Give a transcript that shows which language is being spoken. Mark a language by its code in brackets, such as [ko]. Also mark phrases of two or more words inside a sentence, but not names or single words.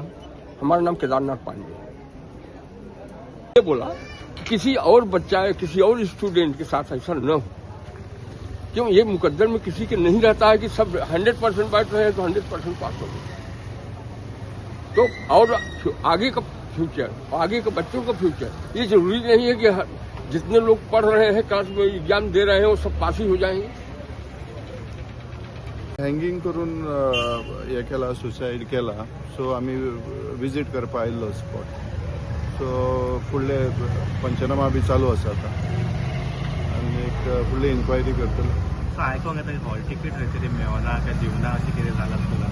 [hi] हमारा नाम केदारनाथ पांडे है। ये बोला कि किसी और बच्चा या किसी और स्टूडेंट के साथ ऐसा न हो, क्यों ये मुकद्दर में किसी के नहीं रहता है कि सब 100% बैठ रहे हैं तो 100% पास हो गए। तो और आगे का फ्यूचर, आगे के बच्चों का फ्यूचर, ये जरूरी नहीं है कि जितने लोग पढ़ रहे हैं क्लास में एग्जाम दे रहे हैं वो सब पास ही हो जाएंगे। [kok] हँगींग करून हे केला, सुसायड केला, सो आमी विजीट करपा आयिल्लो स्पॉट. सो फुडले पंचनामा बी चालू आसा आतां आनी फुडली इन्क्वायरी करतले. सो आयकोंक येता की [en] hall ticket [kok] खंय तरी मेळना काय दिवना अशें कितें जालां स्कुलान?